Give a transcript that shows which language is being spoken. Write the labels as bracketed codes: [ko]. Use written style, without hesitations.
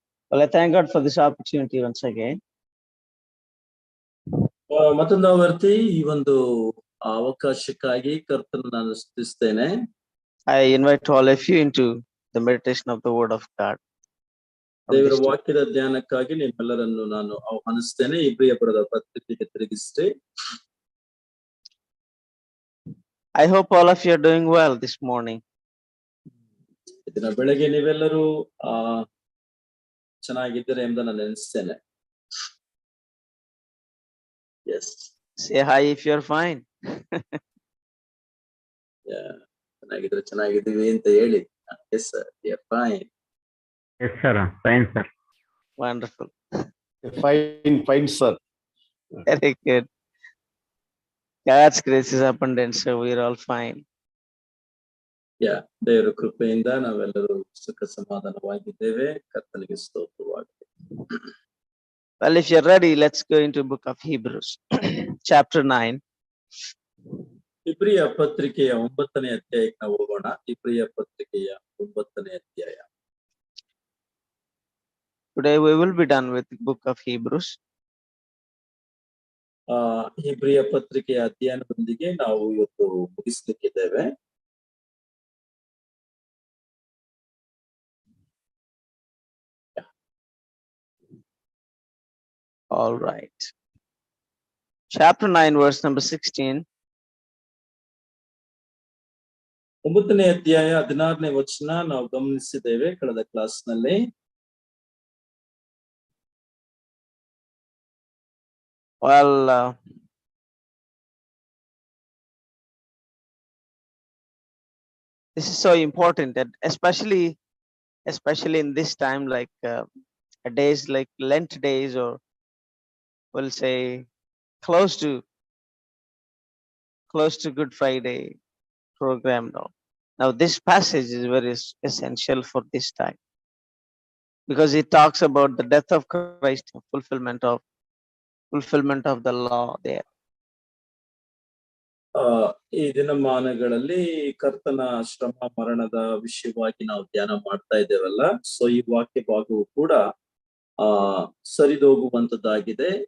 [en] Well, I thank God for this opportunity once again. [kn] ಮತ್ತೊಂದು ಆವರ್ತಿ ಈ ಒಂದು ಅವಕಾಶಕ್ಕಾಗಿ ಕರ್ತನನ್ನು ನಾನು ಸ್ತುತಿಸ್ತೇನೆ. [en] I invite all of you into the meditation of the Word of God. [kn] ದೇವರ ವಾಕ್ಯದ ಧ್ಯಾನಕ್ಕಾಗಿ ನಿಮ್ಮೆಲ್ಲರನ್ನು ನಾನು ಆಹ್ವಾನಿಸ್ತೇನೆ. ಇಬ್ರಿಯ ಬರೆದ ಪತ್ರಿಕೆಗೆ ತಿರುಗಿಸ್ರಿ. [en] I hope all of you are doing well this morning. [kn] ಇದನ್ನ ಬೆಳಗ್ಗೆ ನೀವೆಲ್ಲರೂ ಚೆನ್ನಾಗಿದ್ದೀರಾ ಎಂಬುದನ್ನು ನಾನು ನೆನೆಸ್ತೇನೆ. [en] Yes. Say hi if you are fine. [kn] ಚೆನ್ನಾಗಿದ್ರೆ ಚೆನ್ನಾಗಿದ್ದೀವಿ ಅಂತ ಹೇಳಿ. [en] Yes sir, we are fine. Yes sir, fine sir. Wonderful. Fine sir. Very good. God's grace is abundant, so we are all fine. [kn] Yeah, ದೇವರ ಕೃಪೆಯಿಂದ ನಾವೆಲ್ಲರೂ ಸುಖ ಸಮಾಧಾನವಾಗಿದ್ದೇವೆ. ಕರ್ತನಿಗೆ ಸ್ತೋತ್ರವಾಗಲಿ. [en] Well, if you're ready, let's go into book of Hebrews, chapter 9. [kn] ಇಬ್ರಿಯ ಪತ್ರಿಕೆಯ 9ನೇ ಅಧ್ಯಾಯಕ್ಕೆ ನಾವು ಹೋಗೋಣ. ಇಬ್ರಿಯ ಪತ್ರಿಕೆಯ 9ನೇ ಅಧ್ಯಾಯ. [en] Today we will be done with the book of Hebrews. [kn] ಇಬ್ರಿಯ ಪತ್ರಿಕೆಯ ಅಧ್ಯಯನದೊಂದಿಗೆ ನಾವು ಇವತ್ತು ಮುಗಿಸ್ಲಿಕ್ಕಿದ್ದೇವೆ. [en] All right. Chapter 9, verse number 16. [kn] 9ನೇ ಅಧ್ಯಾಯ 16ನೇ ವಚನ ನಾವು ಗಮನಿಸಿದ್ದೇವೆ ಕಳೆದ ಕ್ಲಾಸ್ ನಲ್ಲಿ. [en] Well, this is so important that especially in this time, like days like Lent days, or we'll say close to Good Friday program now this passage is very essential for this time, because it talks about the death of Christ, fulfillment of the law there. [kn] ಈ ದಿನಮಾನಗಳಲ್ಲಿ ಕರ್ತನ ಶ್ರಮ ಮರಣದ ವಿಷಯವಾಗಿ ನಾವು ಧ್ಯಾನ ಮಾಡ್ತಾ ಇದ್ದೇವಲ್ಲ. So ಈ ವಾಕ್ಯ ಭಾಗವು ಕೂಡ ಸರಿದೋಗುವಂತದ್ದಾಗಿದೆ.